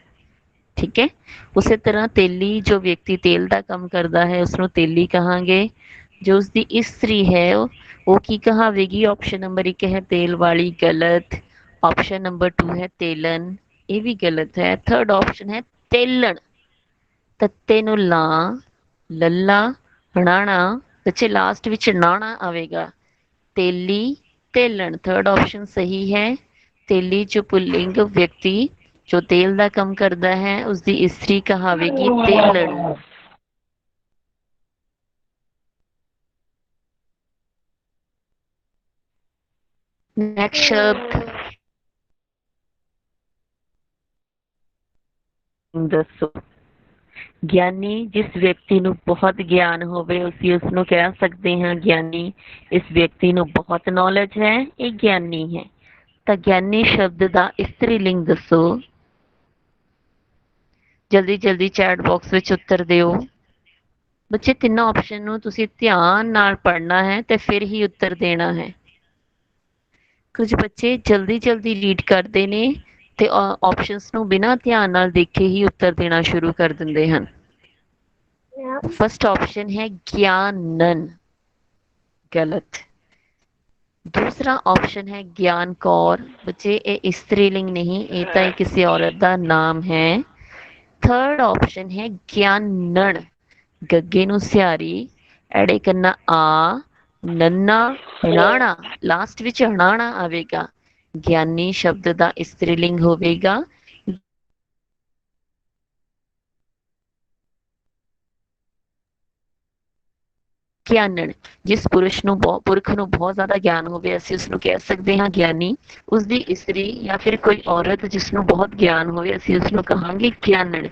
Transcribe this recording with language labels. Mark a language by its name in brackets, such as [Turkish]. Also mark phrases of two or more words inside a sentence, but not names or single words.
[Hindi] ठीक है। उसी तरह तेली, जो व्यक्ति तेल का काम करता है उसनों तेली कहांगे। जो उसकी इस्त्री है वो की कहावेगी? [English] option number [Hindi] 1 है तेल वाली, गलत। [English] option number [Hindi] 2 है तेलन, ये भी गलत है। [English] third option [Punjabi] है तेलन, ਤੱਤੇ ਨੂੰ ਲਾਂ, ਲੱਲਾ, ਣਾਣਾ, ਬੱਚੇ ਲਾਸਟ ਵਿੱਚ ਣਾਣਾ ਆਵੇਗਾ। [Hindi] तेली, तेलन, [English] third option [Hindi] सही है। तेली जो पुल्लिंग व्यक्ति जो तेल का काम करता है उसकी इस्त्री कहावेगी तेलन। [Punjabi] ਨੈਕਸਟ ਸ਼ਬਦ ਦੱਸੋ। ਗਿਆਨੀ, ਜਿਸ ਵਿਅਕਤੀ ਨੂੰ ਬਹੁਤ ਗਿਆਨ ਹੋਵੇ ਅਸੀਂ ਉਸਨੂੰ ਕਹਿ ਸਕਦੇ ਹਾਂ ਗਿਆਨੀ। ਇਸ ਵਿਅਕਤੀ ਨੂੰ ਬਹੁਤ ਨੌਲੇਜ ਹੈ, ਇਹ ਗਿਆਨੀ ਹੈ। ਤਾਂ ਗਿਆਨੀ ਸ਼ਬਦ ਦਾ ਇਸਤਰੀ ਲਿੰਗ ਦੱਸੋ। ਜਲਦੀ ਜਲਦੀ ਚੈਟ ਬਾਕਸ ਵਿੱਚ ਉੱਤਰ ਦਿਓ। ਬੱਚੇ ਤਿੰਨਾਂ ਆਪਸ਼ਨ ਨੂੰ ਤੁਸੀਂ ਧਿਆਨ ਨਾਲ ਪੜ੍ਹਨਾ ਹੈ ਤੇ ਫਿਰ ਹੀ ਉੱਤਰ ਦੇਣਾ ਹੈ। ਕੁਝ ਬੱਚੇ ਜਲਦੀ ਜਲਦੀ ਰੀਡ ਕਰਦੇ ਨੇ ਤੇ ਆਪਸ਼ਨਸ ਨੂੰ ਬਿਨਾਂ ਧਿਆਨ ਨਾਲ ਦੇਖੇ ਹੀ ਉੱਤਰ ਦੇਣਾ ਸ਼ੁਰੂ ਕਰ ਦਿੰਦੇ ਹਨ। [English] first option [Hindi] है ज्ञानन, गलत। दूसरा ऑप्शन है ज्ञान कौर, बच्चे ये स्त्रीलिंग नहीं, ये तो किसी औरत का नाम है। [English] third option [Punjabi] है ज्ञानन, ਗੱਗੇ ਨੂੰ ਸਿਹਾਰੀ, ਏੜੇ ਕੰਨਾ ਆ, ਨੰਨਾ, ਹਣਾਣਾ, ਲਾਸਟ ਵਿੱਚ ਹਣਾਣਾ ਆਵੇਗਾ। [Hindi] ज्ञानी शब्द का स्त्रीलिंग होवेगा ਗਿਆਨਣ। [Punjabi] ਜਿਸ ਪੁਰਸ਼ ਨੂੰ ਪੁਰਖ ਨੂੰ ਬਹੁਤ ਜ਼ਿਆਦਾ ਗਿਆਨ ਹੋਵੇ ਅਸੀਂ ਉਸਨੂੰ ਕਹਿ ਸਕਦੇ ਹਾਂ ਗਿਆਨੀ। ਉਸਦੀ ਇਸਤਰੀ ਜਾਂ ਫਿਰ ਕੋਈ ਔਰਤ ਜਿਸ ਨੂੰ ਬਹੁਤ ਗਿਆਨ ਹੋਵੇ ਅਸੀਂ ਉਸਨੂੰ ਕਹਾਂਗੇ ਗਿਆਨਣ।